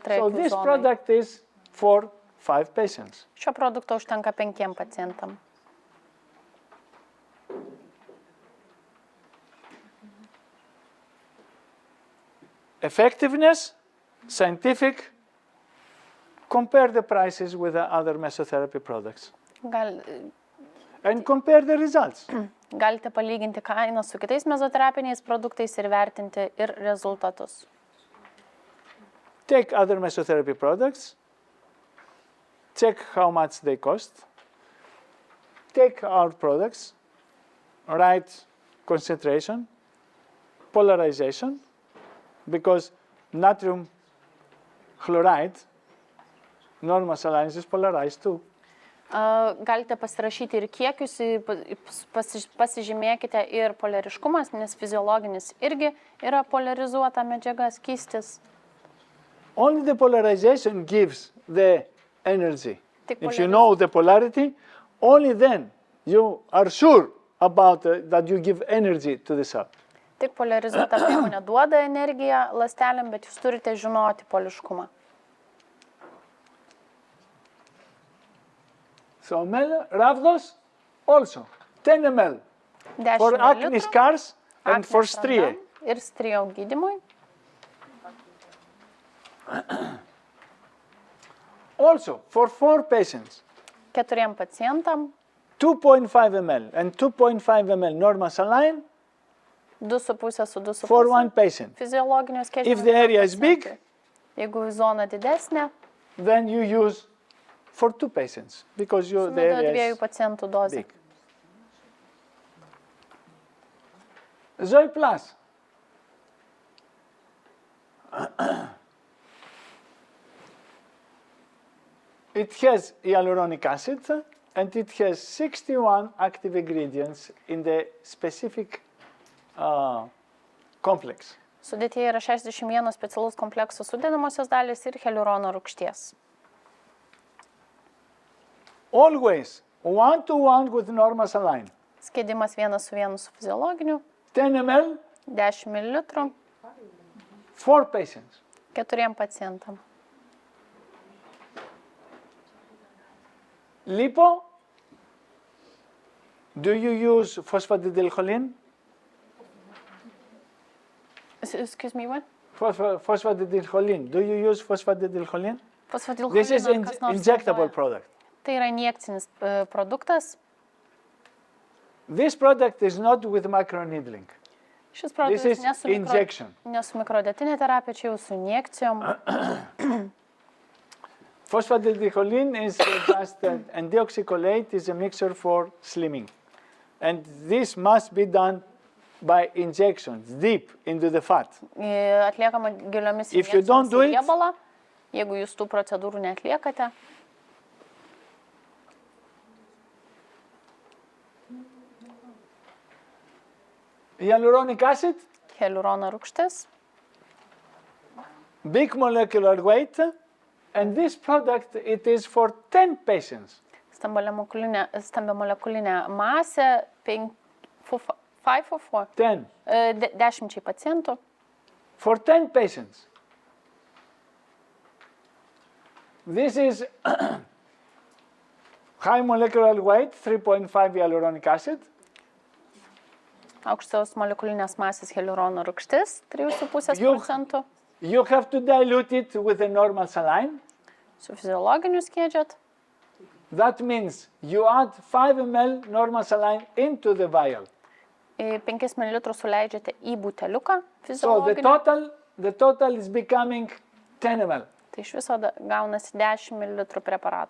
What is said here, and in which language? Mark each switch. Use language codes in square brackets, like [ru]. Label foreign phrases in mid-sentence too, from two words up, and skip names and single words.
[en] So [lt] akių [en] this [lt] zonai. [en] product is for 5 patients. [lt] Šio produkto užtenka 5 pacientam. [en] Effectiveness, scientific, compare the prices with the other mesotherapy products and compare the results. [lt] Galite palyginti kainą su kitais mezoterapiniais produktais ir vertinti ir rezultatus. [en] Take other mesotherapy products, check how much they cost, take our products, write concentration, polarization, because natrium chloride, normal saline is polarized too. [lt] Galite pasirašyti ir kiekius, pasižymėkite ir polariškumas, nes fiziologinis irgi yra polarizuota medžiaga, skystis. [en] Only the polarization gives the energy. [lt] Tik [en] If you know the polarity, only then you are sure about that you give energy to the cell. [lt] Tik polarizuota priemonė duoda energiją ląstelėm, bet jūs turite žinoti poliškumą. [en] So rhabdos also 10 ml [lt] 10 [en] for acne [lt] ml [en] scars and for [lt] aknės [en] striae. [lt] randam ir strijų gydymui. [en] Also for 4 patients, [lt] 4 pacientam [en] 2.5 ml and 2.5 ml normal saline [lt] 2,5 su 2,5 [en] for one patient. [lt] fiziologinio skėčio. [en] If the area is big, [lt] jeigu zona didesnė, [en] then you use for 2 patients because the [lt] sunaudoja [en] area [lt] 2 [en] is [lt] pacientų dozę. [en] big. Zoe Plus. It has hyaluronic acid and it has 61 active ingredients in the specific complex. [lt] Sudėtyje yra 61 specialus komplekso sudedamosios dalys ir hialurono rūgšties. [en] Always 1-to-1 with normal saline. [lt] Skėdimas 1:1 su fiziologiniu, [en] 10 ml, [lt] 10 ml, [en] 4 patients. [lt] 4 pacientam. [en] Lipo, do you use phosphatidylcholine? Excuse me, what? Phosphatidylcholine. Do you use phosphatidylcholine? This is [lt] Fosfatidilcholino kas nors [en] injectable [lt] naudoja. [en] product. [lt] Tai yra injekcinis produktas. [en] This product is not with microneedling. [lt] Šis [en] This [lt] produktas [en] is [lt] ne su [en] injection. [lt] mikrodetinė terapija, čia jau su injekcijom. [en] Phosphatidylcholine is just and deoxycholate is a mixture for slimming. And this must be done by injections deep into the fat. [lt] Atliekama giliomis [en] If you don't [lt] injekcijomis [en] do [lt] į [en] it- [lt] riebalą. Jeigu jūs tų procedūrų neatliekate, [en] Hyaluronic acid, [lt] hialurono rūgštis, [en] big molecular weight, and this product it is for 10 patients. [lt] stambiamolekulinė masė, 5 or 4, 10 10 pacientų, [en] for 10 patients. This is high molecular weight, 3.5 hyaluronic acid, [lt] aukštos molekulinės masės hialurono rūgštis, 3,5 Juk- procentų, [en] you have to dilute it with a normal saline. [lt] su fiziologiniu skiedžiat. [en] That means you add 5 ml normal saline into the vial. [lt] 5 ml suleidžiate į buteliuką [en] So [lt] fiziologinį. [en] the total is becoming 10 ml. [lt] Tai iš viso gaunasi 10 ml preparato.